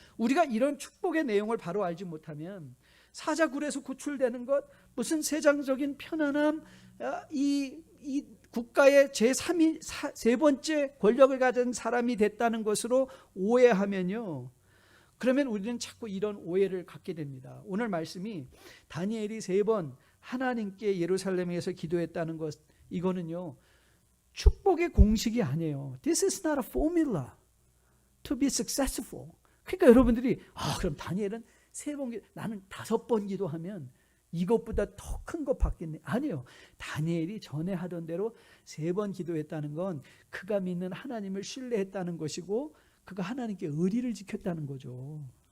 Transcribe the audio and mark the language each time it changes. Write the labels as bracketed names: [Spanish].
[Korean] 우리가 이런 축복의 내용을 바로 알지 못하면 사자굴에서 구출되는 것, 무슨 세상적인 편안함, 이 국가의 세 번째 권력을 가진 사람이 됐다는 것으로 오해하면요, 그러면 우리는 자꾸 이런 오해를 갖게 됩니다. 오늘 말씀이 다니엘이 3번 하나님께 예루살렘에서 기도했다는 것, 이거는요 축복의 공식이 아니에요. [English] This is not a formula to be successful. [Korean] 그러니까 여러분들이 그럼 다니엘은 3번 나는 5번 기도하면 이것보다 더 큰 거 받겠네. 아니요. 다니엘이 전에 하던 대로 3번 기도했다는 건 그가 믿는 하나님을 신뢰했다는 것이고 그가 하나님께 의리를 지켰다는 거죠.